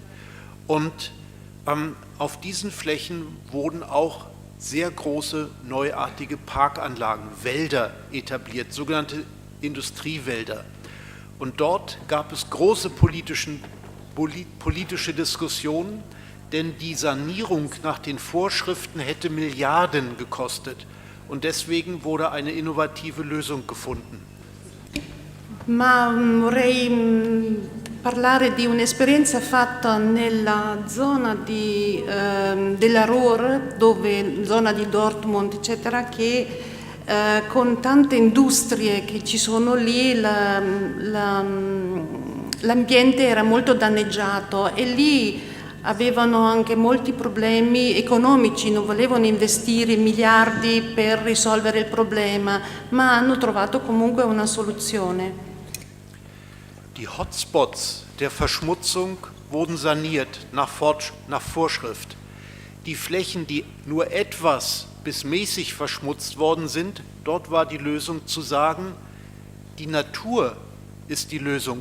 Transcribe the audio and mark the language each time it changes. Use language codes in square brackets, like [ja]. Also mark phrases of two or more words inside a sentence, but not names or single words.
[de] Und auf diesen Flächen wurden auch sehr große neuartige Parkanlagen, Wälder etabliert, sogenannte Industriewälder. Und dort gab es große politische Diskussionen, denn die Sanierung nach den Vorschriften hätte Milliarden gekostet. Und deswegen wurde eine innovative Lösung gefunden. [it] Ma vorrei parlare di un'esperienza fatta nella zona della Ruhr, zona di Dortmund, eccetera, che con tante industrie che ci sono lì l'ambiente era molto danneggiato e lì avevano anche molti problemi economici, non volevano investire miliardi per risolvere il problema, ma hanno trovato comunque una soluzione. [de] Die Hotspots der Verschmutzung wurden saniert nach Vorschrift. Die Flächen, die nur etwas bis mäßig verschmutzt worden sind, dort war die Lösung zu sagen, die Natur ist die Lösung.